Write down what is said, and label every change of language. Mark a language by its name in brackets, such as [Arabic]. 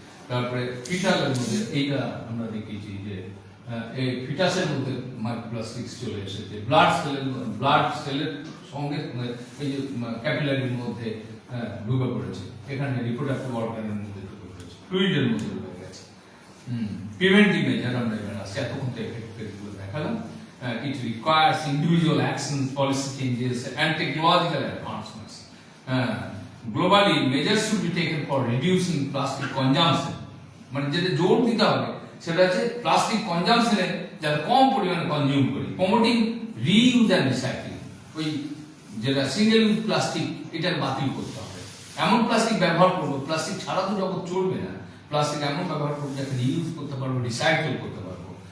[Bangla] তারপরে ফিটালের মধ্যে এইটা আমরা দেখিয়েছি যে এই ফিটাসের মধ্যে মাইক্রোপ্লাস্টিক্স চলে এসেছে, ব্লাড সেলের সঙ্গে এই যে ক্যাপিলারির মধ্যে ঢুকে পড়েছে, এখানে রিপ্রোডাক্টিভ অর্গানের মধ্যে ঢুকে পড়েছে, ফ্লুইডের মধ্যে ঢুকে গেছে। প্রিভেন্টিভ মেজার আমরা এখানে আসছে, এতক্ষণ তো এফেক্টগুলো দেখালাম। [English] It requires individual actions, policy changes, and technological advancements. Globally, measures should be taken for reducing plastic consumption. [Bangla] মানে যেটা জোর দিতে হবে সেটা হচ্ছে প্লাস্টিক কনজাম্পশনে যাতে কম পরিমাণে কনজিউম করি, [English] Promoting reuse and recycling. [Bangla] ওই যেটা সিঙ্গেল ইউজ প্লাস্টিক এটা বাতিল করতে হবে, এমন প্লাস্টিক ব্যবহার করবো, প্লাস্টিক ছাড়া তো জগৎ চলবে না, প্লাস্টিক এমন ব্যবহার করবো যাতে রিইউজ করতে পারবো, রিসাইকেল করতে পারবো।